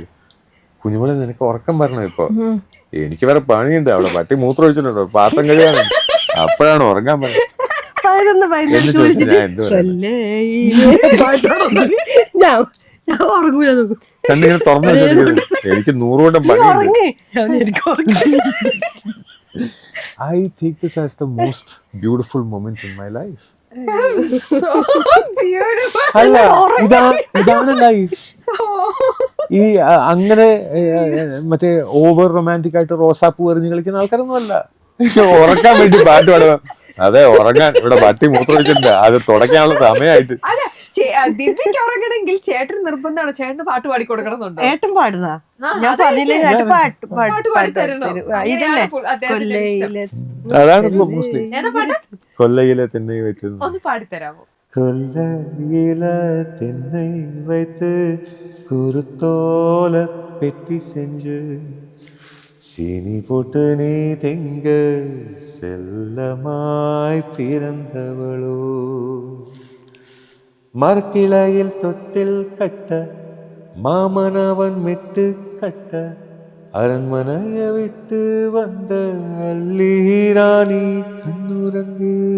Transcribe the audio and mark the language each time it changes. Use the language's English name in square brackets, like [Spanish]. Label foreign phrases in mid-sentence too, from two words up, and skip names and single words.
[Malayalam] കുഞ്ഞുങ്ങളെ നിനക്ക് ഉറക്കം വരണം ഇപ്പൊ, എനിക്ക് വേറെ പണിയുണ്ട്, അവിടെ പട്ടി മൂത്രം ഒഴിച്ചിട്ടുണ്ടോ, പാത്രം കഴിയാനുണ്ട്, അപ്പോഴാണ് ഉറങ്ങാൻ പറഞ്ഞത്. കണ്ടിങ്ങനെ തുറന്നു വെച്ചത് എനിക്ക് 100 വട്ടം പണിയുണ്ട്. [English] I take this as the most beautiful moment in my life. [Malayalam] അല്ല, ഇതാണ് ലൈഫ്. ഈ അങ്ങനെ മറ്റേ [English] over romantic [Malayalam] ആയിട്ട് റോസാപ്പൂ എറിഞ്ഞ് കളിക്കുന്ന ആൾക്കാരൊന്നും അല്ല. ഉറക്കാൻ വേണ്ടി പാട്ട് പാടുക. അതെ, ഉറങ്ങാൻ ഇവിടെ പട്ടി മൂത്രമൊഴിച്ചിട്ടുണ്ട്, അത് തുടയ്ക്കാനുള്ള സമയമായിട്ട്. ദിവ്യക്ക് ഉറങ്ങണമെങ്കിൽ ചേട്ടൻ നിർബന്ധമാണ്, ചേട്ടന് പാട്ട് പാടി കൊടുക്കണമെന്നുണ്ടോ? ഏട്ടൻ പാടുന്ന ഞാൻ പറഞ്ഞില്ലേ, ഏട്ടൻ പാട്ട് പാടിത്തരുന്നു. ഇതല്ലേ കൊല്ലയിലെ അതാണ് മോസ്റ്റ്ലി ഏതാ പാട്ട്? കൊല്ലയിലെ തെന്നൈ വെച്ച്. ഒന്ന് പാടിത്തരാമോ? [Tamil] கொல்லையில தென்னை வைத்து குருத்தோல பெட்டி செஞ்சு சீனி போட்டு நீ திங்க செல்லமாய் பிறந்தவளோ மரக்கிளையில் தொட்டில் கட்ட மாமனவன் மெட்டு கட்ட அரண்மனைய விட்டு வந்த அல்லி ராணி கண்ணுறங்கு